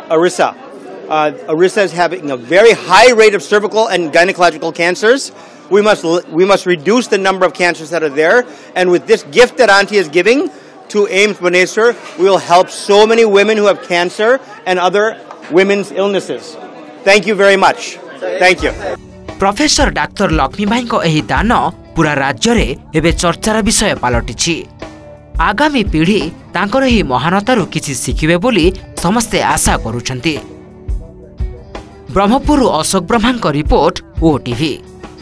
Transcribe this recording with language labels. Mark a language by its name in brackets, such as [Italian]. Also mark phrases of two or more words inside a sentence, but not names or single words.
[English] Orissa is having a very high rate of cervical and gynecological cancers. We must reduce the number of cancers that are there. And with this gift that Auntie is giving to AIMS Bhubaneswar, we will help so many women who have cancer and other women's illnesses. Thank you very much. Thank you. [Odia] ପ୍ରୋଫେସର ଡାକ୍ତର ଲକ୍ଷ୍ମୀ ଭାଇ କୋ ଏହି ଦାନ ପୂରା ରାଜ୍ୟ ରେ ଏବେ ଚର୍ଚ୍ଚାର ବିଷୟ ପାଲଟିଛି। ଆଗାମୀ ପିଢ଼ି ତାଙ୍କର ଏହି ମହାନତାରୁ କିଛି ଶିଖିବେ ବୋଲି ସମସ୍ତେ ଆଶା କରୁଛନ୍ତି। ବ୍ରହ୍ମପୁର ଅଶୋକ ବ୍ରହ୍ମା ରିପୋର୍ଟ ଓଟିଭି।